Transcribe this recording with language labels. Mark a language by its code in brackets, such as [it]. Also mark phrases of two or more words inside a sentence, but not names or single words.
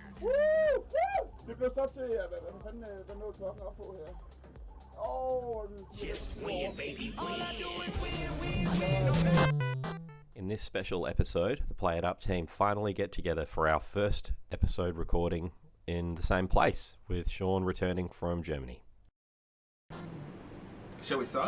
[da] Det blev så til, hvad fanden, hvad nåede klokken op på her? [en] Just win, baby, In this special episode, the Play It Up team finally get together for our first episode recording in the same place, with Sean returning from Germany. Shall we start?